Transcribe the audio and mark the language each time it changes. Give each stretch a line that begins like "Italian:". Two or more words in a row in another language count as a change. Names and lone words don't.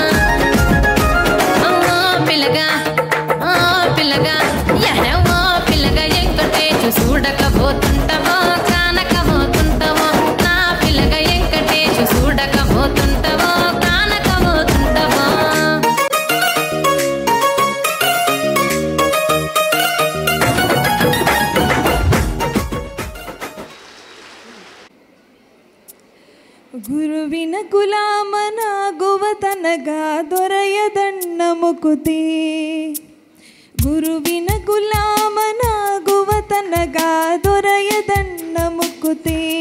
Telugu: ఓ పిల్లగా ఓ పిల్లగా ఓ పిల్లగా వెంకటేశు చూడకపోతుంటావో కానకపోతుంటావో నా పిల్లగా వెంకటేశు చూడకపోతుంటావో కానకపోతుంటావో
Kannada: ಗುರುವಿನ ಗುಲಾಮನಾಗುವತನಗ ದೊರೆಯದಣ್ಣ ಮುಕುತಿ ಗುರುವಿನ ಗುಲಾಮನಾಗುವತನಗ ದೊರೆಯದಣ್ಣ ಮುಕುತಿ